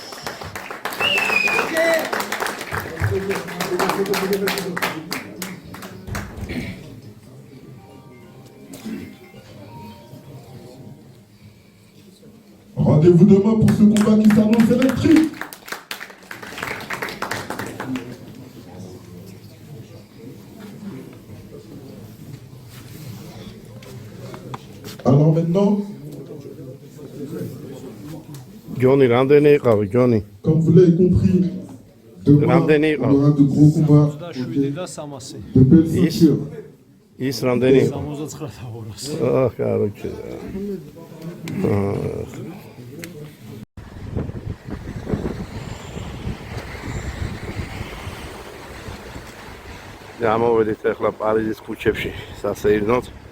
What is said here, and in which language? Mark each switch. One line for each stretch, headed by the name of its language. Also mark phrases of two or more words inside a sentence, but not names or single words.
French: Rendez-vous demain pour ce combat qui s'annonce électrique. Alors maintenant, Johnny,
Georgian: რამდენი იყავი, Johnny?
French: comme vous l'avez compris, demain
Georgian: Რამდენი
French: on aura de gros combats, de belles ceintures.
Georgian: ის რამდენი იყო? 79-200. короче. გამოვედით ახლა პარიზის ქუჩებში სასეირნოდ.